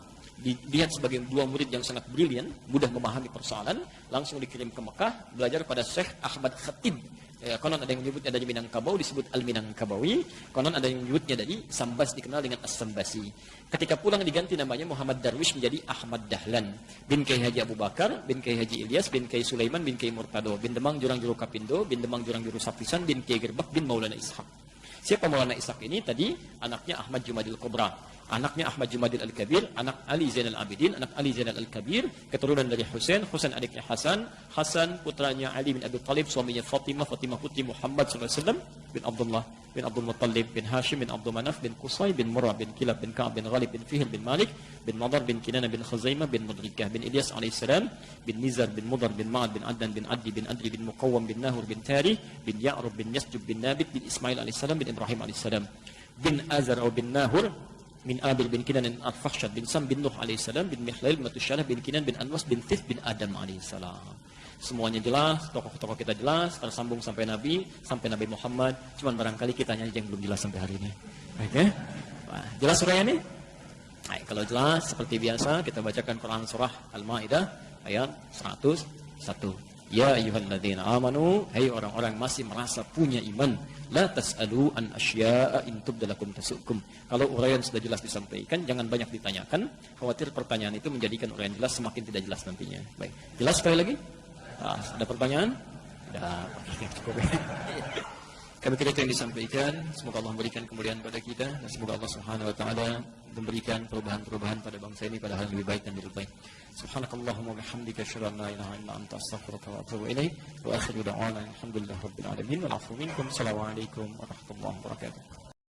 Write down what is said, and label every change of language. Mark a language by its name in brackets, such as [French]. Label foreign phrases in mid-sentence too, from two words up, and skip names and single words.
[Indonesian] Dilihat sebagai dua murid yang sangat brilian, mudah memahami persoalan, langsung dikirim ke Mekah, belajar pada Syekh Ahmad Khatib. Konon ada yang menyebutnya dari Minangkabau, disebut Al-Minangkabawi. Konon ada yang menyebutnya dari Sambas, dikenal dengan As-Sambasi. Ketika pulang diganti namanya Muhammad Darwish menjadi Ahmad Dahlan. Bin Kiai Haji Abu Bakar, bin Kiai Haji Ilyas, bin Kiai Sulaiman, bin Kiai Murtado, bin Demang Jurang Juru Kapindo, bin Demang Jurang Juru Sapisan, bin Kiai Gerbak, bin Maulana Ishaq. Siapa Maulana Ishaq ini? Tadi anaknya Ahmad Jumadil Kubra. Anaknya Ahmad Jumadil Al-Kabir, anak Ali Zainal Abidin, anak Ali Zainal Al-Kabir, keturunan dari Husain, Husain adiknya Hasan, Hasan putranya Ali bin Abi Thalib, suaminya Fatimah, Fatimah putri Muhammad SAW, bin Abdullah, bin Abdul Muttalib, bin Hashim, bin Abdul Manaf, bin Qusay, bin Murrah, bin Kilab, bin Ka'ab, bin Ghalib, bin Fihr, bin Malik, bin Madar, bin Kinana, bin Khuzaimah, bin Mudrikah, bin Ilyas alaihissalam, bin Nizar, bin Mudar, bin Ma'ad, bin Adnan, bin Addi, bin Adri, bin Muqawwam, bin Nahur, bin Tari, bin Ya'rub, bin Yasjub, bin Nabit, bin Ismail alaihissalam, bin Ibrahim alaihissalam, bin Azar atau bin Nahur, bin Abil bin Kinan bin Al-Fakhshad bin Sam bin Nuh alaihissalam, bin Mikhlail bin Tusyarah bin Kinan bin Anwas bin Thith bin Adam alaihissalam. Semuanya jelas, tokoh-tokoh kita jelas, tersambung sampai Nabi Muhammad. Cuman barangkali kita hanya yang belum jelas sampai hari ini. Baik ya? Nah, jelas surah ini? Nah, kalau jelas seperti biasa kita bacakan Quran surah Al-Maidah ayat 101. [Arabic] يا أيها الذين آمنوا, [Indonesian] hai orang-orang masih merasa punya iman, [Arabic] لا تسألوا عن أشياء إن تبد لكم تسؤكم. [Indonesian] Kalau uraian sudah jelas disampaikan, jangan banyak ditanyakan, khawatir pertanyaan itu menjadikan uraian jelas semakin tidak jelas nantinya. Baik, jelas sekali lagi? Nah, ada pertanyaan? Tidak, cukup. Kami kira itu yang disampaikan. Semoga Allah memberikan kemuliaan pada kita dan semoga Allah [Arabic] سبحانه وتعالى [Indonesian] memberikan perubahan-perubahan pada bangsa ini pada hal yang lebih baik dan lebih baik. [Arabic] سبحانك اللهم وبحمدك أشهد أن لا إله إلا أنت أستغفرك وأتوب إليك. وآخر دعوانا الحمد لله رب العالمين. والعفو منكم. السلام عليكم ورحمة الله وبركاته.